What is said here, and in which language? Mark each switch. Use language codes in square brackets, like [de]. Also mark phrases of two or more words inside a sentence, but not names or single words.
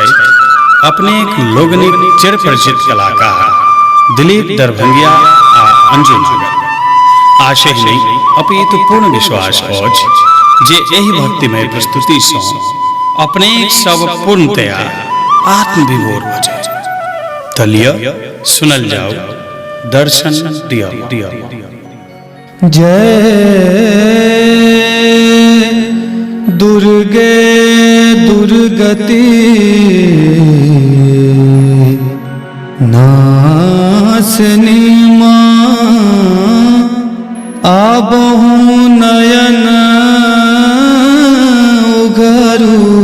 [mai] अपने लोगनिक चिर परिचित कलाकार दिलीप दरभंगिया आ अंजू नागर। आशय नहीं अपितु पूर्ण विश्वास अछि जे एहि भक्तिमय प्रस्तुति सँ अपने सब पूर्णतया आत्मविभोर भ जाय। तलिया सुनल जाओ दर्शन दियो दियो। जय दुर्गे दुर्गति नाशनी माँ आबहु नयन उघरू